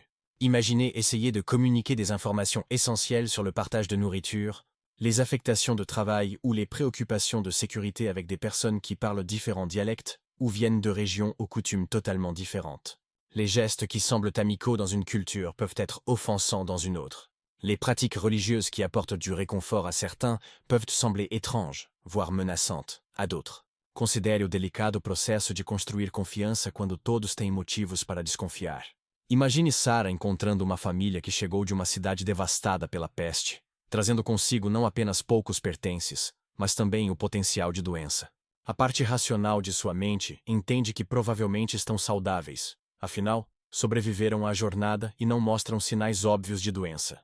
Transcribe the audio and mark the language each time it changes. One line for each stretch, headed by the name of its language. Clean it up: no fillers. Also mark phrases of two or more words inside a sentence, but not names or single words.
French: Imaginez essayer de communiquer des informations essentielles sur le partage de nourriture, les affectations de travail ou les préoccupations de sécurité avec des personnes qui parlent différents dialectes ou viennent de régions aux coutumes totalement différentes. Les gestes qui semblent amicaux dans une culture peuvent être offensants dans une autre. Les pratiques religieuses qui apportent du réconfort à certains peuvent sembler étranges, voire menaçantes, à d'autres.
Portuguese: Considere o delicado processo de construir confiança quando todos têm motivos para desconfiar. Imagine Sarah encontrando uma família que chegou de uma cidade devastada pela peste, trazendo consigo não apenas poucos pertences, mas também o potencial de doença. A parte racional de sua mente entende que provavelmente estão saudáveis, afinal, sobreviveram à jornada e não mostram sinais óbvios de doença.